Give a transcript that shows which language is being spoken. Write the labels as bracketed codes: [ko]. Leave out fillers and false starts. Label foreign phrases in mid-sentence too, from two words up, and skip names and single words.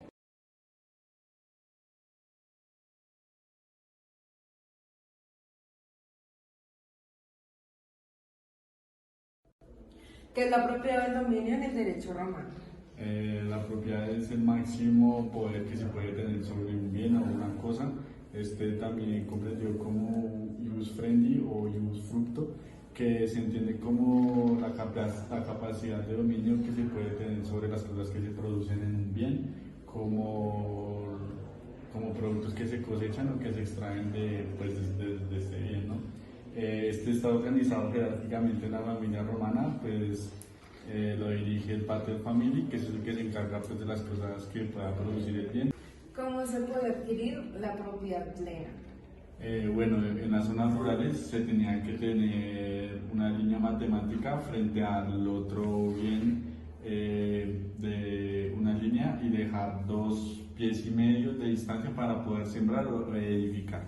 [es] ¿Qué es la propiedad del dominio en el derecho romano? La propiedad es el máximo poder que se puede tener sobre un bien o una cosa. También comprendido como [la] ius frendi o ius fructo, [es] que se entiende como la capacidad de dominio que se puede tener sobre las cosas que se producen en un bien, como productos que se cosechan o que se extraen de este bien, ¿no? Este está organizado jerárquicamente en la familia romana, pues lo dirige el [la] pater familiae, [es] que es el que se encarga pues, de las cosas que pueda producir el bien. ¿Cómo se puede adquirir la propiedad plena? Bueno, en las zonas rurales se tenía que tener una línea matemática frente al otro bien de una línea y dejar 2,5 pies de distancia para poder sembrar o edificar.